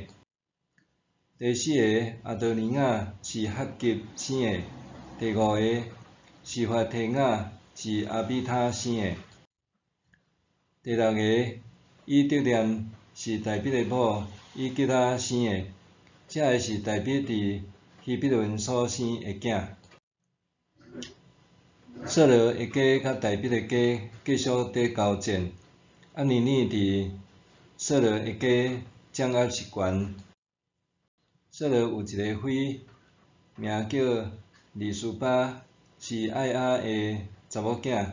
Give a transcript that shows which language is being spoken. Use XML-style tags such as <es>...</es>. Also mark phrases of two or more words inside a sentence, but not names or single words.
<nan>第4个阿多尼亚是哈吉生的。第5个示法提雅是阿比他生的。第6个以德念是大卫的某以吉拉生的。这个是大卫伫希伯伦所生的囝。扫罗的家甲大卫的家继续伫交战。阿尼尼伫扫罗的家掌握实权。扫罗有一个妃，名叫利斯巴，是爱亚的查某囝。</nan>